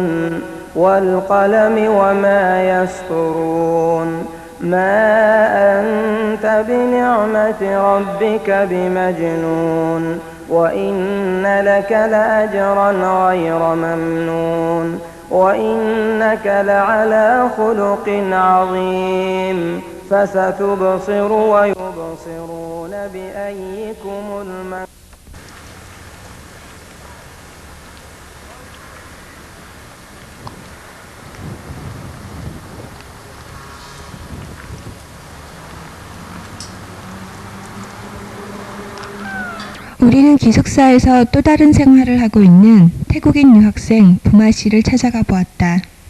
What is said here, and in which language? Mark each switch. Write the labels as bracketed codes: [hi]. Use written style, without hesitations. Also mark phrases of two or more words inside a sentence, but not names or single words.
[ar] والقلم وما يسطرون ما أنت بنعمة ربك بمجنون وإن لك لأجرا غير ممنون وإنك لعلى خلق عظيم فستبصر ويبصرون بأيكم المن [ko] 우리는 기숙사에서 또 다른 생활을 하고 있는 태국인 유학생 부마 씨를 찾아가 보았다.